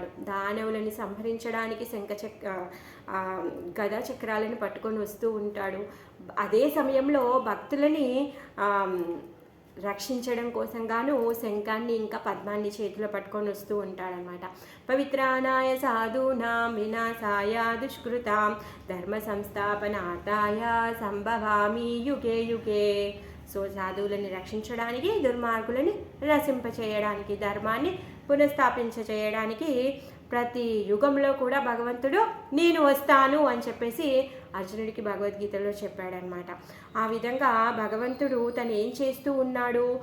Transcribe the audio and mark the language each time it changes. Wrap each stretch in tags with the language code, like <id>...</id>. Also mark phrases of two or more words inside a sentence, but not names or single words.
<te>దానవులని సంహరించడానికి గదా చక్రాలను పట్టుకొని వస్తూ ఉంటాడు. అదే సమయంలో భక్తులని రక్షించడం కోసం గాను శంఖాన్ని ఇంకా పద్మాన్ని చేతిలో పట్టుకొని వస్తూ ఉంటాడనమాట.</te> <sa>పవిత్రానాయ సాధూనాం వినాశాయ దుష్కృతాం ధర్మ సంస్థాపనార్థాయ సంభవామి యుగే యుగే.</sa> <te>సో సాధువులని రక్షించడానికి, దుర్మార్గులని రసింపచేయడానికి, ధర్మాన్ని పునఃస్థాపించచేయడానికి ప్రతి యుగంలో కూడా భగవంతుడు నేను వస్తాను అని చెప్పేసి అర్జునుడికి భగవద్గీతలో చెప్పాడనమాట. ఆ విధంగా భగవంతుడు తను ఏం చేస్తూ ఉన్నాడు?</te>